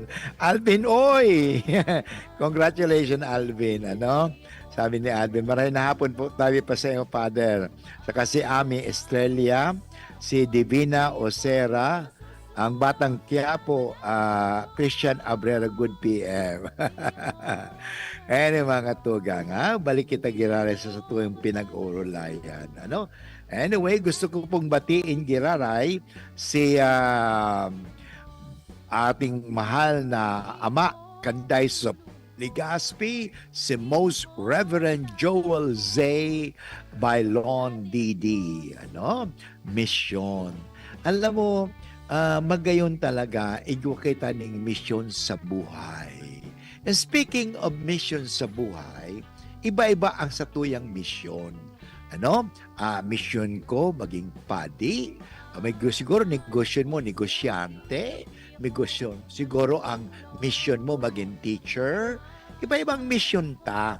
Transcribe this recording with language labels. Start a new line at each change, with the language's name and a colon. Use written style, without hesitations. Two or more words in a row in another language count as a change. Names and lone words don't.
Bikol: Alvin, oy!
English: Congratulations, Alvin.
Bikol: Ano? Sabi ni Alvin, maray na hapon po tayo pa sa iyo, Father. Saka si Ami Estrella, si Divina Osera, ang Batang Quiapo, Christian Abrera,
English: good PM.
Bikol: Mga tugang, balik kita giraray sa tuwing pinag-urulayan. Ano?
Filipino: Anyway, gusto ko pong batiin giraray si ating mahal na ama, Kanday Sop Ligaspi, si Most Reverend Joel Zay Bailon DD.
Bikol: Mission.
Filipino: Alam mo, magayon talaga, kita ng mission sa buhay.
English: And speaking of mission
Bikol: sa buhay, iba-iba ang satuyang mission. Mission ko, maging padi.
Filipino: Siguro negosyo mo, negosyante. Siguro ang mission mo maging teacher.
Bikol: Iba-ibang mission ta.